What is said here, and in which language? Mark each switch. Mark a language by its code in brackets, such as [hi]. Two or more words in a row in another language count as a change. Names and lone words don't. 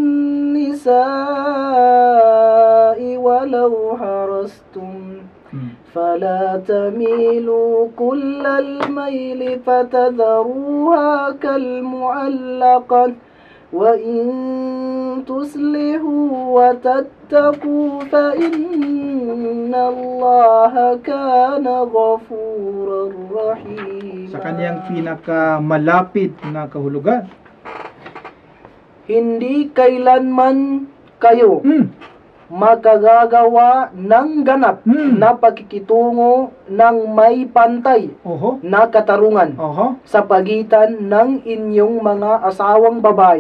[ar] النساء ولو حرصتم فلا تميلوا كل الميل فتذروها كالمعلقة وإن تصلحوا وتتقوا فإن الله كان غفورا رحيما. [tl] Sa kanyang pinakamalapit na kahulugan, hindi kailanman kayo magagagawa ng ganap na pagkikitungo ng may pantay na katarungan sa pagitan ng inyong mga asawang babae.